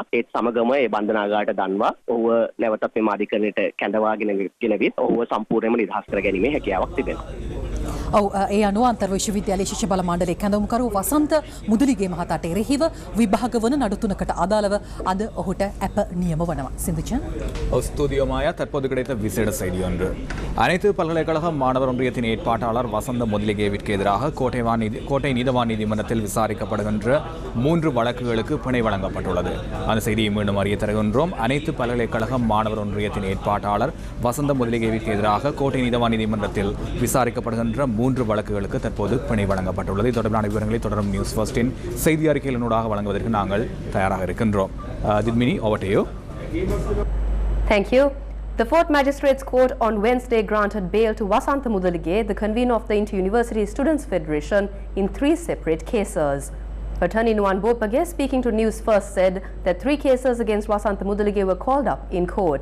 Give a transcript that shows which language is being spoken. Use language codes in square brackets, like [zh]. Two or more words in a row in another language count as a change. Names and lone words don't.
[si] ඒත් සමගම ඒ බන්ධනාගාරයට දන්වා ඔහුව නැවතත් මෙම අධිකරණයට කැඳවාගෙන ගෙනවිත් ඔහුව සම්පූර්ණයෙන්ම නිදහස් කර ගැනීමේ හැකියාවක් තිබෙනවා. ඔව් ඒ අනුව අන්තර් විශ්වවිද්‍යාලයේ ශිෂ්‍ය බල මණ්ඩලයේ කැඳවුම්කරු වසන්ත මුදලිගේ මහතාට එරෙහිව විභාග වන නඩු 3කට අදාළව අද ඔහුට අප නියම வනවා. [ta] சிந்துச்சன் ஸ்தூதியோ மாயா தற்போது கிடைத்த விசேட செய்தி ஒன்று. அனைத்து பல்கலைக்கழக மாணவர் ஒன்றியத்தின் ஏற்பாட்டாளர் வசந்த முதலிகேவிற்கு எதிராக கோட்டை நீதவான் நீதிமன்றத்தில் விசாரிக்கப்படுகின்ற 3 வழக்குகளுக்கு பிணை வழங்கப்பட்டுள்ளது. அந்த செய்தியை மீண்டும் அறிய தருகின்றோம். அனைத்து பல்கலைக்கழக மாணவர் ஒன்றியத்தின் ஏற்பாட்டாளர் வசந்த முதலிகேவிற்கு எதிராக கோட்டை நீதவான் நீதிமன்றத்தில் விசாரிக்கப்படுகின்ற 3 வழக்குகளுக்கு தற்போது பிணை வழங்கப்பட்டுள்ளது. தொடர்பான விவரங்களை தொடரும் நியூஸ் ஃபர்ஸ்டின் செய்தி அறிக்கையினூடாக வழங்குவதற்கு நாங்கள் தயாராக இருக்கின்றோம். தித்மினி, [en] over to you. Thank you. The 4th Magistrates Court on Wednesday granted bail to Vasantha Mudalige, the convener of the Inter-University Students' Federation, in 3 separate cases. Attorney Nuwan Bopage, speaking to News First, said that 3 cases against Vasantha Mudalige were called up in court.